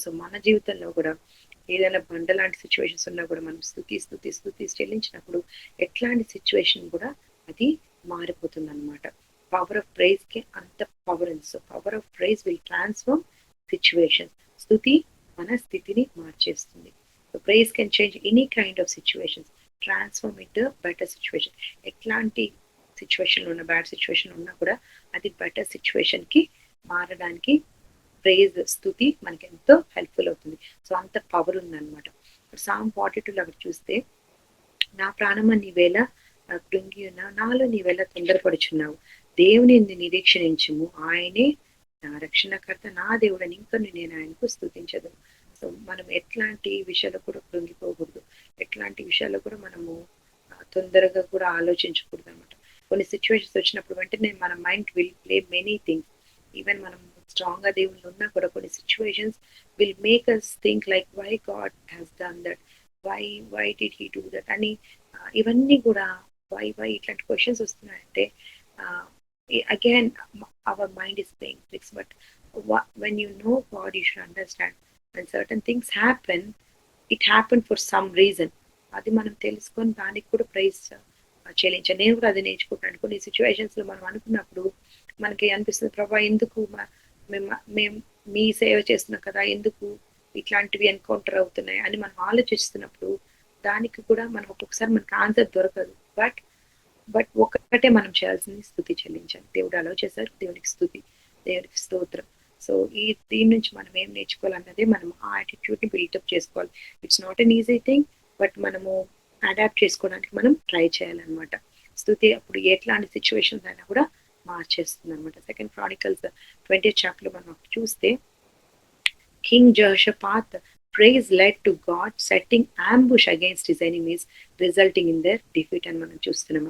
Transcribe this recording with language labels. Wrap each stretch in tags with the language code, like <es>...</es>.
<te>So మన జీవితంలో కూడా ఏదైనా బండ లాంటి సిచ్యువేషన్స్ ఉన్నా కూడా మనం స్తుతి చెల్లించినప్పుడు ఎట్లాంటి సిచ్యువేషన్ కూడా అది మారిపోతుంది అనమాట.</te> <en>Power of praise కి అంత power ఉంది. So power of praise will transform situations.</en> <te>స్తుతి మన స్థితిని మార్చేస్తుంది.</te> <en>So praise can change any kind of situations, transform into better situation.</en> <te>ఎట్లాంటి సిచ్యువేషన్ ఉన్న, బ్యాడ్ సిచ్యువేషన్ ఉన్నా కూడా అది బెటర్ సిచ్యువేషన్ కి మారడానికి ప్రైజ్, స్తుతి మనకి ఎంతో హెల్ప్ఫుల్ అవుతుంది. సో అంత పవర్ ఉందన్నమాట. Psalm 42 అక్కడ చూస్తే, నా ప్రాణమా నీవేళ కృంగి ఉన్నావు, నాలో నీవేళ తొందరపడుచున్నావు, దేవుని నిరీక్షించుము, ఆయనే నా రక్షణకర్త, నా దేవుడని ఇంకా నేను ఆయనకు స్తుతించదు. సో మనం ఎట్లాంటి విషయాలు కూడా కృంగిపోకూడదు, ఎట్లాంటి విషయాల్లో కూడా మనము తొందరగా కూడా ఆలోచించకూడదు అనమాట. కొన్ని సిచ్యువేషన్స్ వచ్చినప్పుడు వెంటనే మన</te> <en>Mind will play many things.</en> <te>Even మనం స్ట్రాంగ్ గా దేవుళ్ళు ఉన్నా కూడా</te> <en>కొన్ని situations will make us think like why God has done that, why did he do that</en> <te>అని ఇవన్నీ కూడా</te> <en>why</en> <te>ఇట్లాంటి క్వశ్చన్స్ వస్తున్నాయంటే</te> <en>Again our mind is playing tricks. But when you know God, you should understand when certain things happen, it happened for some reason.</en> <te>అది మనం తెలుసుకొని దానికి కూడా ప్రైజ్ చెల్లించాలి. నేను కూడా అది నేర్చుకుంటాను. కొన్ని సిచ్యువేషన్స్ లో మనం అనుకున్నప్పుడు మనకి అనిపిస్తుంది, ప్రభా ఎందుకు మేము మీ సేవ చేస్తున్నాం కదా, ఎందుకు ఇట్లాంటివి ఎన్కౌంటర్ అవుతున్నాయి అని మనం ఆలోచిస్తున్నప్పుడు దానికి కూడా మనం ఒక్కొక్కసారి మనకి ఆన్సర్ దొరకదు. బట్ ఒక్కటే మనం చేయాల్సింది స్తుతి చెల్లించాలి. దేవుడు అలా చేశారు, దేవునికి స్తుతి, దేవునికి స్తోత్రం. సో దీని నుంచి మనం ఏం నేర్చుకోవాలన్నదే మనం ఆ యాటిట్యూడ్ ని బిల్డప్ చేసుకోవాలి.</te> <en>it's not an easy thing,</en> <te>but మనము అడాప్ట్ చేసుకోవడానికి మనం ట్రై చేయాలన్నమాట. స్తుతి అప్పుడు ఎట్లాంటి సిచ్యువేషన్స్ అయినా కూడా మార్చేస్తుంది అనమాట.</te> <en>second Chronicles</en> <te>20th చాప్టర్ లో మనం చూస్తే</te> <en>king Jehoshaphat praise led to God setting ambush against his enemies, resulting in their defeat</en> <te>అని మనం చూస్తున్నాం.</te>